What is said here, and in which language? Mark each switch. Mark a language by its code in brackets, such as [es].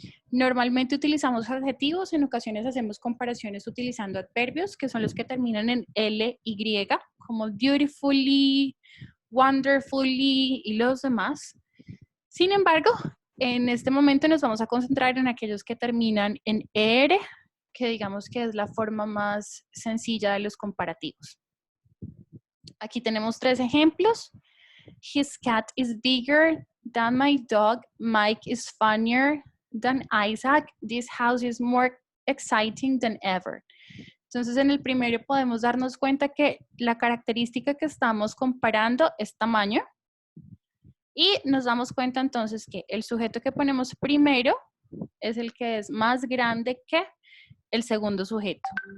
[es] Normalmente utilizamos adjetivos, en ocasiones hacemos comparaciones utilizando adverbios, que son los que terminan en L, Y, como beautifully, wonderfully y los demás. Sin embargo, en este momento nos vamos a concentrar en aquellos que terminan en ER, que digamos que es la forma más sencilla de los comparativos. Aquí tenemos 3 ejemplos. [en] His cat is bigger than my dog. Mike is funnier than Isaac. This house is more exciting than ever. [es] Entonces, en el primero podemos darnos cuenta que la característica que estamos comparando es tamaño. Y nos damos cuenta entonces que el sujeto que ponemos primero es el que es más grande que el segundo sujeto.